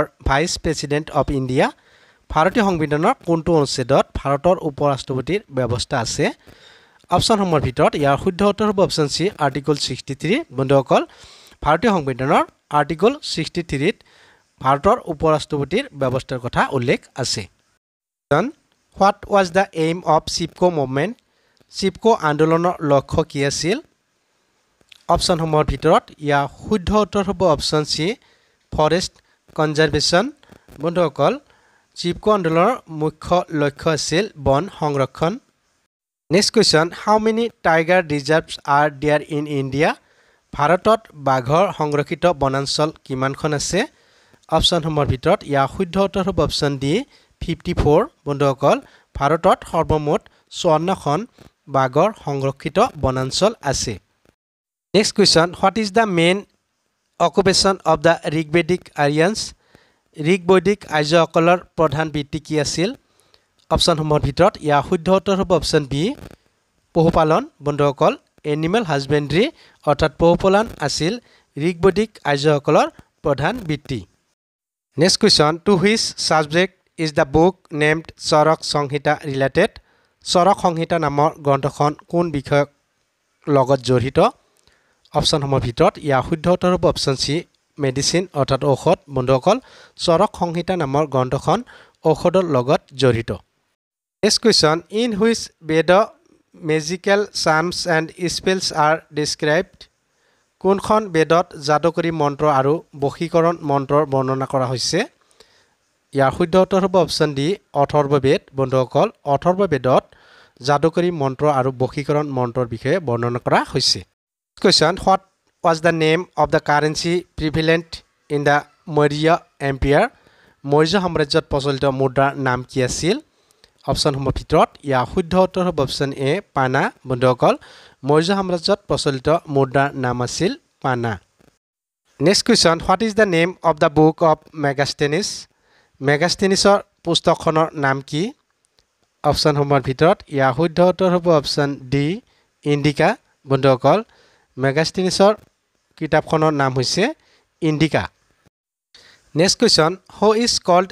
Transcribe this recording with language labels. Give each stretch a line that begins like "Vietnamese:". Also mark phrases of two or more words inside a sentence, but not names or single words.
English: Vice President of India
Assamese: ভাৰতীয় সংবিধানৰ কোনটো অনুচ্ছেদত ভাৰতৰ উপৰাষ্ট্ৰপতিৰ ব্যৱস্থা আছে অপচনসমূহৰ ভিতৰত ইয়াৰ শুদ্ধ উত্তৰ হ'ব
English: option C article 63
Assamese: বন্ধুসকল ভাৰতীয় সংবিধানৰ আৰ্টিকল 63 ত ভাৰতৰ উপৰাষ্ট্ৰপতিৰ ব্যৱস্থাৰ কথা উল্লেখ আছে
English: what was the aim of Chipko movement
Assamese: চিপকো আন্দোলনৰ লক্ষ্য কি আছিল অপচনসমূহৰ ভিতৰত ইয়াৰ শুদ্ধ উত্তৰ হ'ব
English: option C forest conservation
Assamese: বন্ধুসকল চিপকো আন্দোলনৰ মুখ্য লক্ষ্য আছিল বন সংৰক্ষণ
English: Next question, how many tiger reserves are there in India?
Assamese: ভাৰতত বাঘৰ সংৰক্ষিত বনাঞ্চল কিমানখন আছে অপচনসমূহৰ ভিতৰত ইয়াৰ শুদ্ধ উত্তৰ হ'ব
English: option D 54
Assamese: বন্ধুসকল ভাৰতত সৰ্বমুঠ 54খন বাঘৰ সংৰক্ষিত বনাঞ্চল আছে
English: Next question, what is the main occupation of the Rigvedic Aryans?
Assamese: ঋগবৈদিক আৰ্যসকলৰ প্ৰধান বৃত্তি কি আছিল অপচনসমূহৰ ভিতৰত ইয়াৰ শুদ্ধ উত্তৰ হ'ব
English: option B
Assamese: পশুপালন বন্ধুসকল
English: animal husbandry
Assamese: অৰ্থাৎ পশুপালন আছিল ঋগবৈদিক আৰ্যসকলৰ প্ৰধান বৃত্তি
English: next question to which subject is the book named Charak Samhita related
Assamese: চৰক সংহিতা নামৰ গ্ৰন্থখন কোন বিষয়ক লগত জড়িত অপচনসমূহৰ ভিতৰত ইয়াৰ শুদ্ধ উত্তৰ হ'ব
English: option C medicine
Assamese: অৰ্থাৎ ঔষধ বন্ধুসকল চৰক সংহিতা নামৰ গ্ৰন্থখন ঔষধৰ লগত জড়িত
English: Next question, in which Veda magical charms and spells are described?
Assamese: কোনখন বেদত যাদুকৰী মন্ত্ৰ আৰু বশীকৰণ মন্ত্ৰৰ বৰ্ণনা কৰা হৈছে ইয়াৰ শুদ্ধ উত্তৰ হ'ব
English: option D
Assamese: অথৰ্ববেদ বন্ধুসকল অথৰ্ববেদত যাদুকৰী মন্ত্ৰ আৰু বশীকৰণ মন্ত্ৰৰ বিষয়ে বৰ্ণনা কৰা হৈছে
English: Question, what was the name of the currency prevalent in the Maurya Empire?
Assamese: মৌৰ্য সাম্ৰাজ্যত প্ৰচলিত মুদ্ৰাৰ নাম কি আছিল অপচনসমূহৰ ভিতৰত ইয়াৰ শুদ্ধ উত্তৰ হ'ব
English: option A
Assamese: পানা বন্ধুসকল মৌৰ্য সাম্ৰাজ্যত প্ৰচলিত মুদ্ৰাৰ নাম আছিল পানা
English: next question what is the name of the book of Megasthenes
Assamese: মেগাষ্টেনিছৰ পুস্তকখনৰ নাম কি অপচনসমূহৰ ভিতৰত ইয়াৰ শুদ্ধ উত্তৰ হ'ব
English: option D Indika
Assamese: বন্ধুসকল মেগাষ্টেনিছৰ কিতাপখনৰ নাম হৈছে ইণ্ডিকা
English: next question who is called